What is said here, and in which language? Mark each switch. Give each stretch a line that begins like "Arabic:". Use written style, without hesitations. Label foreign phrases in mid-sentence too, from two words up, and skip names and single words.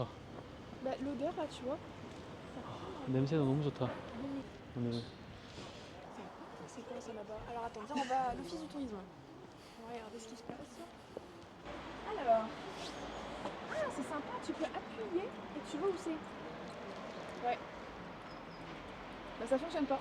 French: Bah, l'odeur là, tu vois.
Korean: 냄새가 너무 좋다. 오늘.
French: C'est quoi ça là-bas? Alors attends, viens, on va à l'office du tourisme. On va regarder ce qui se passe. Alors. Ah, c'est sympa, tu peux appuyer et tu vois où c'est. Ouais. Bah ça fonctionne pas.